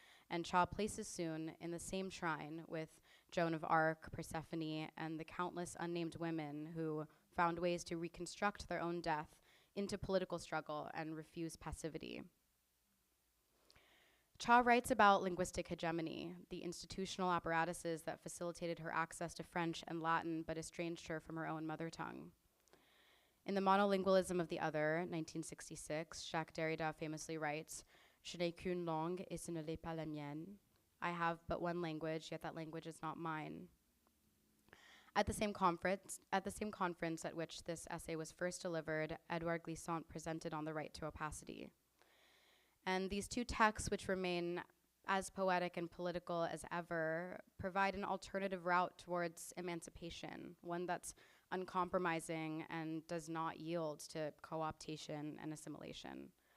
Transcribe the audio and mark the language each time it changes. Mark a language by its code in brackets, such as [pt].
[en] And Cha places Soon in the same shrine with Joan of Arc, Persephone, and the countless unnamed women who found ways to reconstruct their own death into political struggle and refuse passivity. Cha writes about linguistic hegemony, the institutional apparatuses that facilitated her access to French and Latin but estranged her from her own mother tongue. In The Monolingualism of the Other, 1966, Jacques Derrida famously writes, [fr] "Je n'ai qu'une langue et ce ne l'est pas la mienne." [en] I have but one language, yet that language is not mine. At the same conference at which this essay was first delivered, Edouard Glissant presented on the right to opacity. And these two texts, which remain as poetic and political as ever, provide an alternative route towards emancipation, one that's uncompromising and does not yield to co-optation and assimilation.